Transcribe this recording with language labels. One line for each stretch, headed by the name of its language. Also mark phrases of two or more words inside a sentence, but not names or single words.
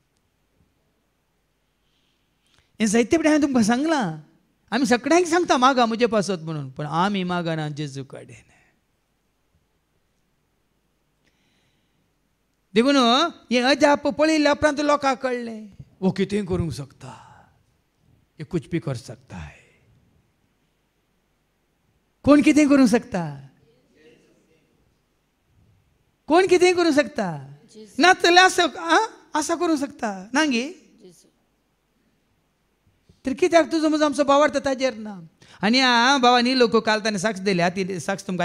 Konkani: हें जायते कडेन हांवें तुमकां सांगलां आमी सगळ्यांक सांगता मागा म्हजे पासत म्हणून पूण आमी मागना जेजू कडेन देखून हें अजाप पळयल्या उपरांत लोकांक कळ्ळें वो कितेंय करूंक शकता
Hindi: ये कुछ भी कर सकता है
Konkani: कोण कितेंय करूंक शकता कोण कितेंय करूंक शकता ना जाल्यार आसा करूंक शकता ना गे तर कित्याक तुजो म्हजो आमचो भावार्थ ताजेर ना आनी भावानी लोक काल ताणें साक्ष दिल्या ती साक्ष तुमकां